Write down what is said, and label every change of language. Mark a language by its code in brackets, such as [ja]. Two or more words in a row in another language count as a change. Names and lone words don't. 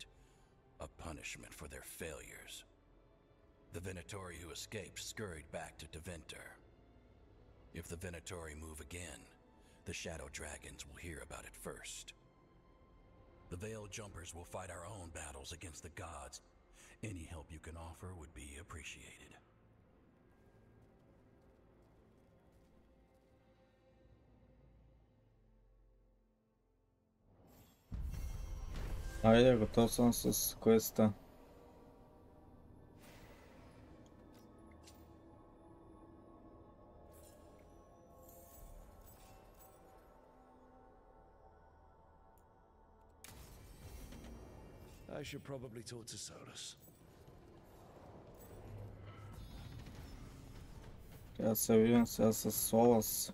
[en] A punishment for their failures. The Venatori who escaped scurried back to Deventer. If the Venatori move again, the Shadow Dragons will hear about it first. The Veil Jumpers will fight our own battles against the gods. Any help you can offer would be appreciated. [bg] Айде, готов съм с квеста. [en] I should probably talk to Solus. [bg] Трябва да се видим сега с Солас.